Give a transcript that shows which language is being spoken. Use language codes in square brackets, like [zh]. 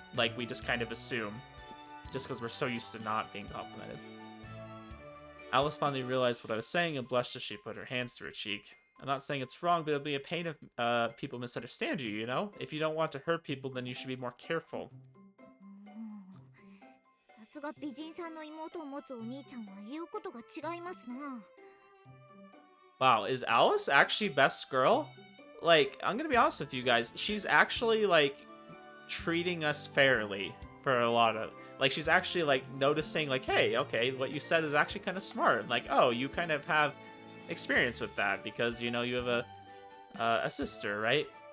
[en] Like we just kind of assume, just because we're so used to not being complimented. Alice finally realized what I was saying and blushed as she put her hands to her cheek. I'm not saying it's wrong, but it'll be a pain if people misunderstand you, you know? If you don't want to hurt people, then you should be more careful. [ja] さすが美人さんの妹を持つお兄ちゃんは言うことが違いますな。 [en] Wow, is Alice actually best girl? Like, I'm gonna be honest with you guys, she's actually, like, treating us fairly for a lot of... Like, she's actually, like, noticing, like, hey, okay, what you said is actually kind of smart. Like, oh, you kind of have experience with that because, you have a sister, right?